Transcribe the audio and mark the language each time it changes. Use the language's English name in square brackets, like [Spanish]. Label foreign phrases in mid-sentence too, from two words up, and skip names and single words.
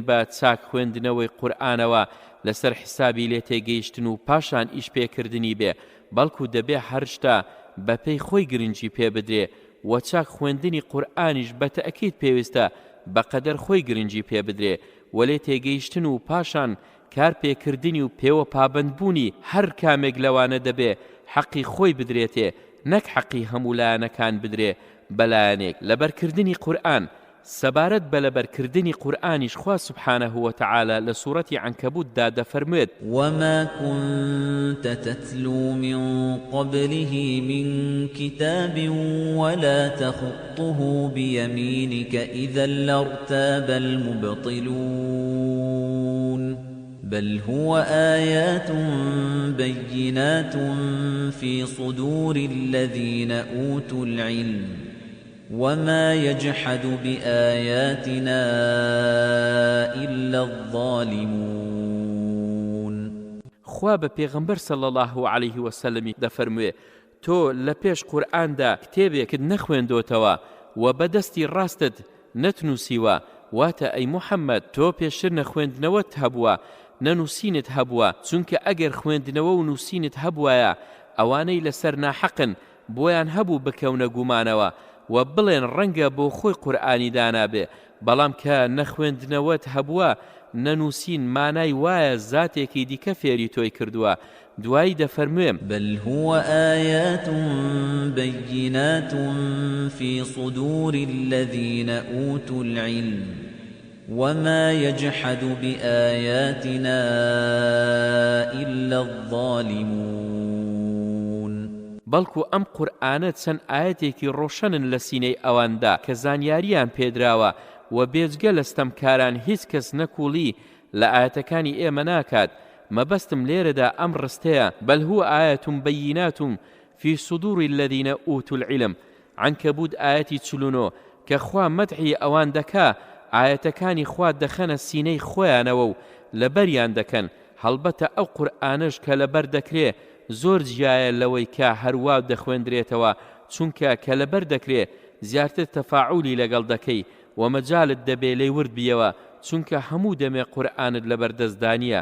[Central Kurdish] بە چاک خوێندنەوەی قورئانەوە لەسەر حسابی لێ تێگەیشتن و پاشان ئیش پێکردنی بێ، بەڵکو دەبێ هەر شتا بەپێی خۆی گرنگی پێ بدرێ و چاک خوێندنی قورئانیش بە تەئەکید پێویستە بەقەدەر خۆی گرنگی پێ بدرێ و لێ تێگەیشتن و پاشان کار پێکردنی و پێوە پابەندبوونی هەر کامێک لەوانە دەبێ حەقی خۆی بدرێتێ، نەک حەقی هەموو لایەنەکان بدرێ بەلایەنێک. لەبەرکردنی قورئان سەبارەت بە لەبەرکردنی قورئانیش خوا [Arabic] سبحانه وتعالى [Central Kurdish] لە سوورەتی عنکەبوتدا دەفەرموێت: [Arabic] وما كنت تتلو من قبله من كتاب ولا تخطه بيمينك إذا لارتاب المبطلون بل هو آيات بينات في صدور الذين أوتوا العلم وما يجحد بآياتنا إلا الظالمون. [Central Kurdish] خوا بە پێغەمبەر [Arabic] صلی الله عليه وسلم [Central Kurdish] دەفەرموێ: تۆ لە پێش قورئاندا کتێبێکت نەخوێندۆتەوە و بەدەستی ڕاستت نەتنووسیوە، واتە ئەی موحەممەد تۆ پێشتر نەخوێندنەوەت هەبووە نەنووسینت هەبووە، چونکە ئەگەر خوێندنەوە و نووسینت هەبوایە ئەوانەی لەسەر ناحەقن بۆیان هەبوو بکەونە گومانەوە و بڵێن ڕەنگە بۆ خۆی قورئانی دانابێ، بەڵام کە نەخوێندنەوەت هەبووە نەنووسین مانای وایە زاتێکی دیکە فێری تۆی کردووە. دوایی دەفەرموێم: [Arabic] بل هو آيات بينات في صدور الذين أوتوا العلم وما يجحد بآياتنا إلا الظالمون. [Central Kurdish] بەڵکو ئەم قورئانە چەند ئاەتێکی ڕۆشنن لە سینەی ئەواندا کە زانیاریان پێدراوە و بێجگە لە ستەمکاران هیچ کەس نەکوڵی لە ئاەتەکانی ئێمە ناکات. مەبەستم لێرەدا ئەم ڕستەیە: [Arabic] بەل هو آيات بينات في صدور الذين أوتوا العلم. [Central Kurdish] عنکەبوت ئاەتی 49 کە خوا مەدحی ئەوان دەکا ئاەتەکانی خوا دەخەنە سینەی خۆیانەوە و لەبەریان دەکەن. هەڵبەتە ئەو قورئانش کە لەبەر دەکرێ زۆر جیایە لەوەی کە هەروە دەخوێندرێتەوە، چونکە کە لەبەر دەکرێ زیاتر تەفاعولی لەگەڵ دەکەی و مەجالت دەبێ لێی ورد بیەوە، چونکە هەموو دەمێ قورئانت لەبەردەستدانیە.